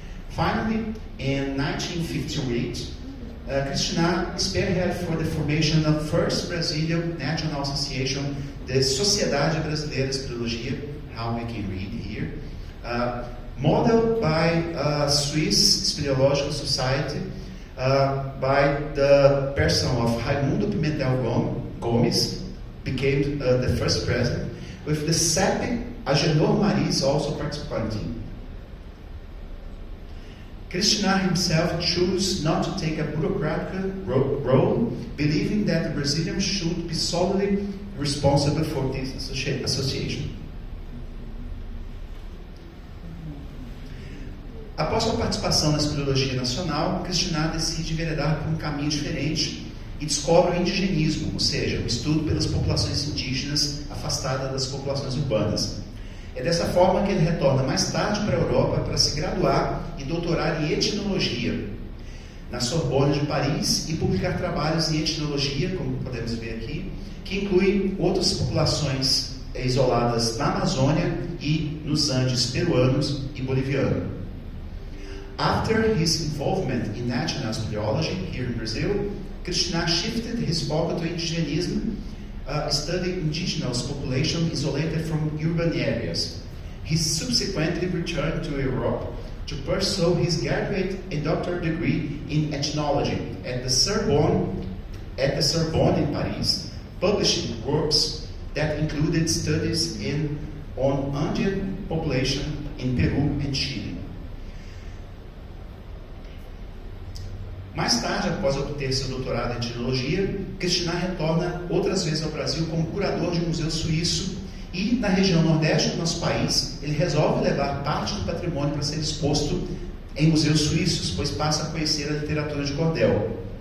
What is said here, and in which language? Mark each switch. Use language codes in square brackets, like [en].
[en] Finally, in 1958, Krishna spearheaded for the formation of first Brazilian National Association, the Sociedade Brasileira de Espeleologia, how we can read here, modeled by Swiss Speleological Society, by the person of Raimundo Pimentel Gomes, became the first president, with the SEP Agenor Maris also participating. Krishna himself chose not to take a bureaucratic role, believing that the Brazilians should be solely responsible for this association. [pt] Após sua participação na espeleologia nacional, Krishna decide enveredar por um caminho diferente e descobre o indigenismo, ou seja, o estudo pelas populações indígenas afastadas das populações urbanas. É dessa forma que ele retorna mais tarde para a Europa para se graduar e doutorar em etnologia na Sorbonne de Paris e publicar trabalhos em etnologia, como podemos ver aqui, que incluem outras populações isoladas na Amazônia e nos Andes peruanos e bolivianos. [en] After his involvement in national speleology here in Brazil, Krishna shifted his focus to indigenism, studying indigenous population isolated from urban areas. He subsequently returned to Europe to pursue his graduate and doctorate degree in ethnology at the Sorbonne in Paris, publishing works that included studies on Andean population in Peru and Chile. [pt] Mais tarde, após obter seu doutorado em etnologia, Krishna retorna outras vezes ao Brasil como curador de um museu suíço e, na região nordeste do nosso país, ele resolve levar parte do patrimônio para ser exposto em museus suíços, pois passa a conhecer a literatura de cordel.